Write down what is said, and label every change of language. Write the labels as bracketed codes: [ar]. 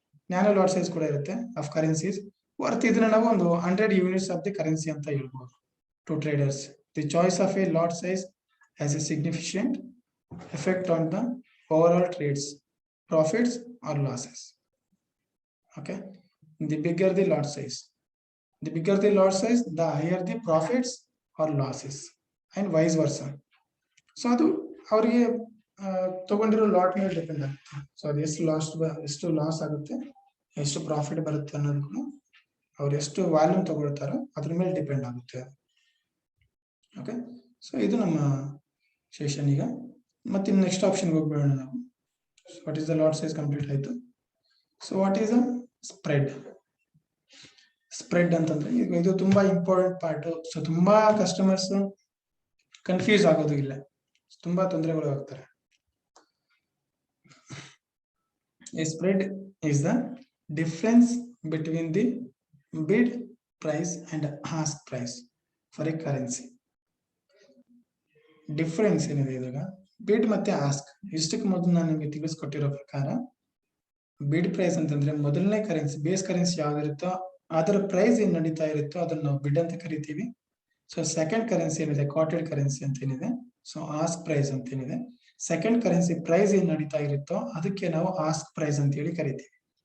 [kn] Nano lot size ಕೂಡ ಇರುತ್ತೆ [en] Of currencies worth. [kn] ಇದನ್ನ ನಾವು ಒಂದು 100 units [en] of the currency [kn] ಅಂತ ಹೇಳ್ಬೋದು [en] To traders. The choice of a lot size has a significant effect on the over trades profits or losses. Okay, the bigger the lot size, the higher the profits or losses, and vice versa. [kn] So adu avರಿಗೆ ತಗೊಂಡಿರೋ lot ಮೇಲೆ depend ಆಗುತ್ತೆ. So ಅದು ಎಷ್ಟು loss ಆಗುತ್ತೆ, ಎಷ್ಟು profit ಬರುತ್ತೆ ಅನ್ನೋದನ್ನು ಅವ್ರು ಎಷ್ಟು ವಾಲ್ಯೂಮ್ ತಗೊಳ್ತಾರೋ ಅದ್ರ ಮೇಲೆ ಡಿಪೆಂಡ್ ಆಗುತ್ತೆ. ಓಕೆ, ಸೊ ಇದು ನಮ್ಮ ಸೆಷನ್. ಈಗ ಮತ್ತೆ ನೆಕ್ಸ್ಟ್ ಆಪ್ಷನ್ ಹೋಗ್ಬೇಡ ನಾವು. [en] What is the lot size complete [kn] ಆಯ್ತು. [en] So what is a spread? [kn] Spread ಅಂತಂದ್ರೆ ಇದು ತುಂಬಾ ಇಂಪಾರ್ಟೆಂಟ್ ಪಾರ್ಟ್. ಸೊ ತುಂಬಾ ಕಸ್ಟಮರ್ಸ್ ಕನ್ಫ್ಯೂಸ್ ಆಗೋದು ಇಲ್ಲ, ತುಂಬಾ ತೊಂದರೆಗಳು ಆಗ್ತಾರೆ. [en] A spread is the difference between the bid price and ask price for a currency. [kn] Difference ಏನಿದೆ ಇದಾಗ ಬಿಡ್ ಮತ್ತೆ ಆಸ್ಕ್. ಇಷ್ಟಕ್ಕೆ ಮೊದಲು ನಾನು ನಿಮಗೆ ತಿಳಿಸ್ಕೊಟ್ಟಿರೋ ಪ್ರಕಾರ ಬಿಡ್ ಪ್ರೈಸ್ ಅಂತಂದ್ರೆ ಮೊದಲನೇ ಕರೆನ್ಸಿ, ಬೇಸ್ ಕರೆನ್ಸಿ ಯಾವ್ದಿರುತ್ತೋ ಅದರ ಪ್ರೈಸ್ ಏನ್ ನಡೀತಾ ಇರುತ್ತೋ ಅದನ್ನ ನಾವು ಬಿಡ್ ಅಂತ ಕರಿತೀವಿ. ಸೊ ಸೆಕೆಂಡ್ ಕರೆನ್ಸಿ ಏನಿದೆ ಕಾಟೆಡ್ ಕರೆನ್ಸಿ ಅಂತ ಏನಿದೆ, ಸೊ ಆಸ್ಕ್ ಪ್ರೈಸ್ ಅಂತ ಏನಿದೆ, ಸೆಕೆಂಡ್ ಕರೆನ್ಸಿ ಪ್ರೈಸ್ ಏನ್ ನಡೀತಾ ಇರುತ್ತೋ ಅದಕ್ಕೆ ನಾವು ಆಸ್ಕ್ ಪ್ರೈಸ್ ಅಂತ ಹೇಳಿ ಕರಿತೀವಿ.